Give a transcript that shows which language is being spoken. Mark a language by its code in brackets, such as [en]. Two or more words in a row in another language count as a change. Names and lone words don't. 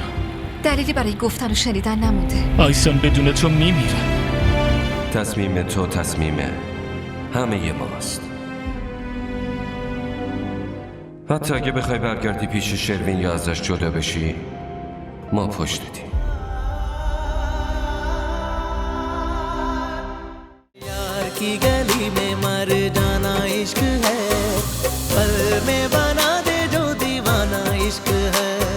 [fa] دلیلی برای گفتن و شنیدن نمونده. آیسان بدون تو میمیره. تصمیم تو تصمیمه همه ماست. حتی اگه بخوای برگردی پیش شروین یا ازش جدا بشی، ما پشتتیم. [hi] यार की गली में मर जाना इश्क है, पल में बना दे जो दीवाना इश्क है.